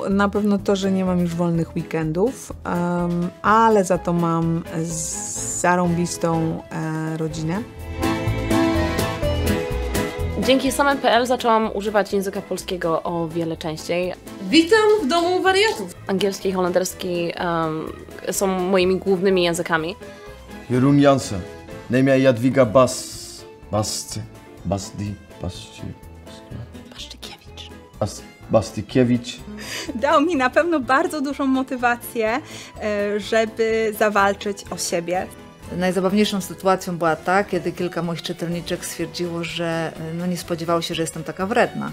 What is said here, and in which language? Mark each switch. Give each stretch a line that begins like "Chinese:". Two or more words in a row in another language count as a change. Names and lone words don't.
Polish: Na pewno to, że nie mam już wolnych weekendów, ale za to mam zarąbistą rodzinę. Dzięki Samen.pl zaczęłam używać języka polskiego o wiele częściej. Witam w domu wariatów. Angielski i holenderski są moimi głównymi językami.
Dutch: Jeroen Jansen. Neem jij Jadwiga Bastykiewicz.
Polish: Dał mi na pewno bardzo dużą motywację, żeby zawalczyć o siebie. Najzabawniejszą sytuacją była ta, kiedy kilka moich czytelniczek stwierdziło, że nie spodziewało się, że jestem taka wredna.